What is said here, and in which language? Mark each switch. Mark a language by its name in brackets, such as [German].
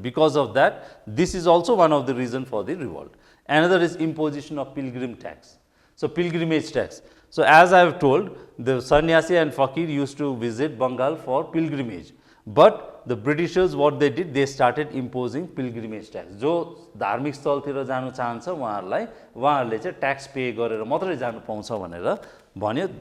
[English] Because of that this is also one of the reason for the revolt. Another is imposition of pilgrim tax. So pilgrimage tax. So as I have told, the sannyasi and fakir used to visit Bengal for pilgrimage, but the Britishers what they did, they started imposing pilgrimage tax. [Nepali] जो धार्मिक स्थलतिर जानु चाहन्छ उहाँहरूले चाहिँ tax pay गरेर मात्रै जानु पाउँछ भनेर भन्यो.